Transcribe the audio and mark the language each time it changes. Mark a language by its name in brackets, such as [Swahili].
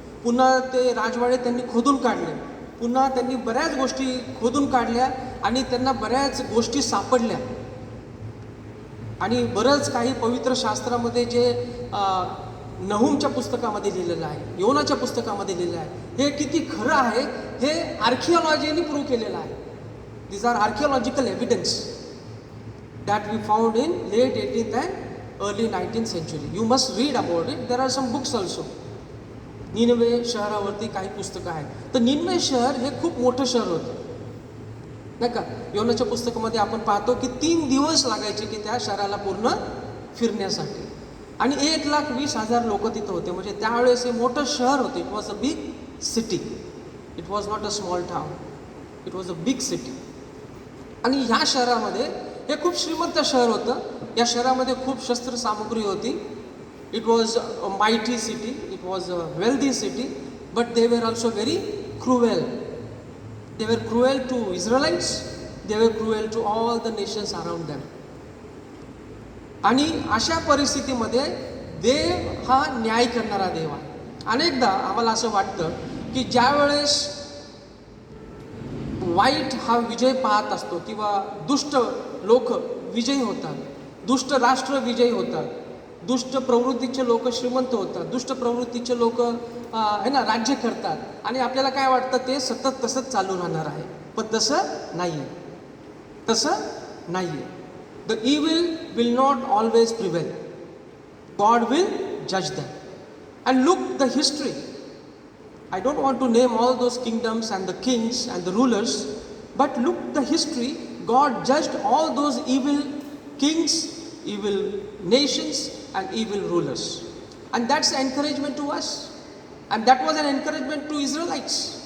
[Marathi] पुन्हा ते राजवाडे त्यांनी खोदून काढले. पुन्हा त्यांनी बऱ्याच गोष्टी खोदून काढल्या आणि त्यांना बऱ्याच गोष्टी सापडल्या. आणि बरंच काही पवित्र शास्त्रामध्ये जे नहूमच्या पुस्तकामध्ये लिहिलेलं आहे, योनाच्या पुस्तकामध्ये लिहिलेलं आहे, हे किती खरं आहे हे आर्किओलॉजीने प्रूव्ह केलेलं आहे. [English] These are archaeological evidence that we found in late 18th and early 19th century. You must read about it. There are some books also. [Marathi] Nineveh शहरावरती काही पुस्तकं आहेत. तर निनवे शहर हे खूप मोठं शहर होतं, नाही का. योनाच्या पुस्तकामध्ये आपण पाहतो की 3 दिवस लागायचे की त्या शहराला पूर्ण फिरण्यासाठी. आणि 1,20,000 लोक तिथं होते. म्हणजे त्यावेळेस हे मोठं शहर होतं. [English] It was a big city. It was not a small town. It was a big city. [Marathi] आणि ह्या शहरामध्ये हे खूप श्रीमंत शहर होतं. या शहरामध्ये खूप शस्त्रसामुग्री होती. [English] It was a mighty city. It was a wealthy city. But they were also very cruel. They were cruel to Israelites. They were cruel to all the nations around them. [Marathi] आणि अशा परिस्थितीमध्ये देव हा न्याय करणारा देव आहे. अनेकदा आम्हाला असं वाटतं की ज्या वेळेस वाईट हा विजय पाहत असतो किंवा दुष्ट लोक विजयी होतात, दुष्ट राष्ट्र विजयी होतात, दुष्ट प्रवृत्तीचे लोक श्रीमंत होतात, दुष्ट प्रवृत्तीचे लोक आहे ना राज्य करतात. आणि आपल्याला काय वाटतं ते सतत तसंच चालू राहणार आहे. पण तसं नाही आहे. तसं नाही आहे. [English] The evil will not always प्रिव्हेल. God will जज them. And look the history. I don't want to name all those kingdoms and the kings and the rulers, but look the history. God judged all those evil kings, evil nations and evil rulers. And that's an encouragement to us. And that was an encouragement to Israelites.